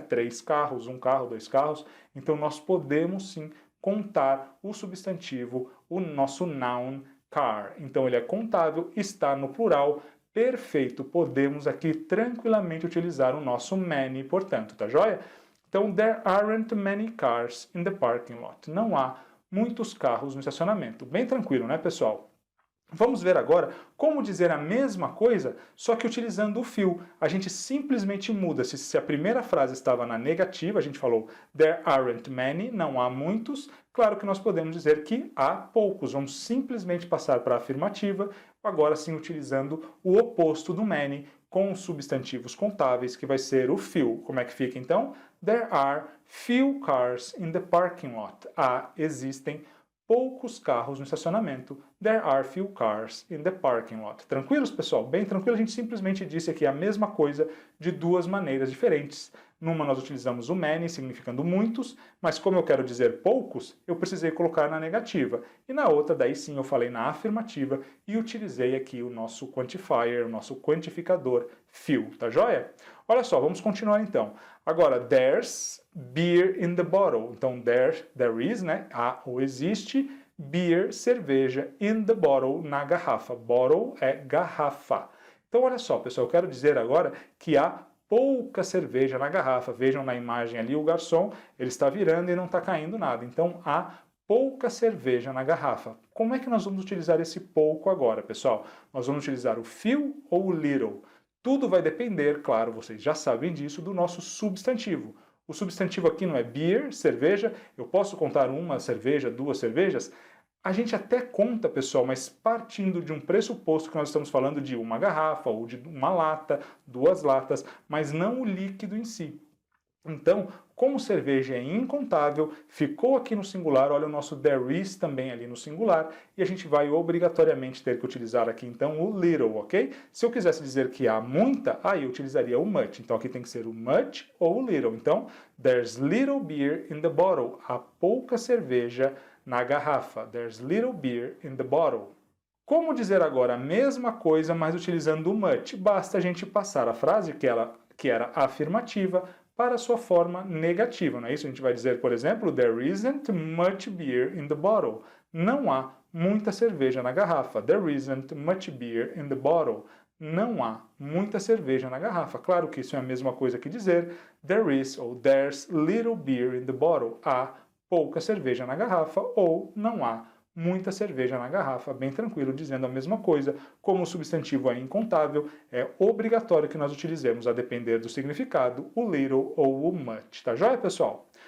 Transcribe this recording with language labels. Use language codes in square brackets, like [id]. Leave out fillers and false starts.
[pt] 3 carros, 1 carro, 2 carros. Então nós podemos sim contar o substantivo, o nosso noun car. Então ele é contável, está no plural. Perfeito, podemos aqui tranquilamente utilizar o nosso many, portanto, tá joia? [en] Então, there aren't many cars in the parking lot. [pt] Não há muitos carros no estacionamento. Bem tranquilo, né, pessoal? Vamos ver agora como dizer a mesma coisa, só que utilizando o few. A gente simplesmente muda. Se a primeira frase estava na negativa, a gente falou [en] there aren't many, [pt] não há muitos. Claro que nós podemos dizer que há poucos. Vamos simplesmente passar para a afirmativa, agora sim utilizando o oposto do many, com os substantivos contáveis, que vai ser o few. Como é que fica então? [en] There are few cars in the parking lot. [pt] Existem poucos carros no estacionamento. [en] There are few cars in the parking lot. [pt] Tranquilos, pessoal? Bem tranquilo, a gente simplesmente disse aqui a mesma coisa de 2 maneiras diferentes. Numa nós utilizamos o many, significando muitos, mas como eu quero dizer poucos, eu precisei colocar na negativa. E na outra, daí sim, eu falei na afirmativa e utilizei aqui o nosso quantifier, o nosso quantificador few, tá joia? Olha só, vamos continuar então. [en] Agora, there's beer in the bottle. [pt] Então, [en] there is, [pt] né? Há ou existe, [en] beer, [pt] cerveja, [en] in the bottle, [pt] na garrafa. Bottle é garrafa. Então, olha só, pessoal, eu quero dizer agora que há pouca cerveja na garrafa. Vejam na imagem ali o garçom, ele está virando e não está caindo nada. Então, há pouca cerveja na garrafa. Como é que nós vamos utilizar esse pouco agora, pessoal? Nós vamos utilizar o few ou o little? Tudo vai depender, claro, vocês já sabem disso, do nosso substantivo. O substantivo aqui não é beer, cerveja. Eu posso contar uma cerveja, duas cervejas? A gente até conta, pessoal, mas partindo de um pressuposto que nós estamos falando de uma garrafa ou de uma lata, duas latas, mas não o líquido em si. Então, como cerveja é incontável, ficou aqui no singular, olha o nosso there is também ali no singular, e a gente vai obrigatoriamente ter que utilizar aqui então o little, ok? Se eu quisesse dizer que há muita, aí eu utilizaria o much. Então aqui tem que ser o much ou o little. [en] Então, there's little beer in the bottle. [pt] Há pouca cerveja na garrafa. [en] There's little beer in the bottle. [pt] Como dizer agora a mesma coisa, mas utilizando o much? Basta a gente passar a frase que era afirmativa para a sua forma negativa, não é isso? A gente vai dizer, por exemplo, [en] there isn't much beer in the bottle. [pt] Não há muita cerveja na garrafa. [en] There isn't much beer in the bottle. [pt] Não há muita cerveja na garrafa. Claro que isso é a mesma coisa que dizer [en] there is [pt] ou [en] there's little beer in the bottle. [pt] Há pouca cerveja na garrafa ou não há muita cerveja na garrafa, bem tranquilo, dizendo a mesma coisa. Como o substantivo é incontável, é obrigatório que nós utilizemos, a depender do significado, o little ou o much. Tá joia, pessoal?